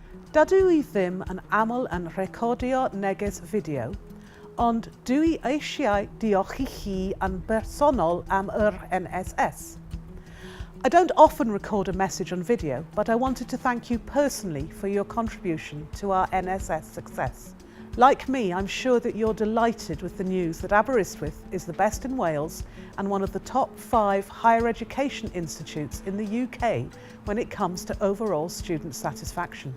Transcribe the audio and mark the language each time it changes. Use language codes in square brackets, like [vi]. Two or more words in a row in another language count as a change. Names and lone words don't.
[cy] Dydw i ddim yn aml yn recordio neges fideo, ond dwi eisiau diolch i chi yn bersonol am yr NSS. [en] I don't often record a message on video, but I wanted to thank you personally for your contribution to our NSS success. Like me, I'm sure that you're delighted with the news that Aberystwyth is the best in Wales and one of the top 5 higher education institutes in the UK when it comes to overall student satisfaction.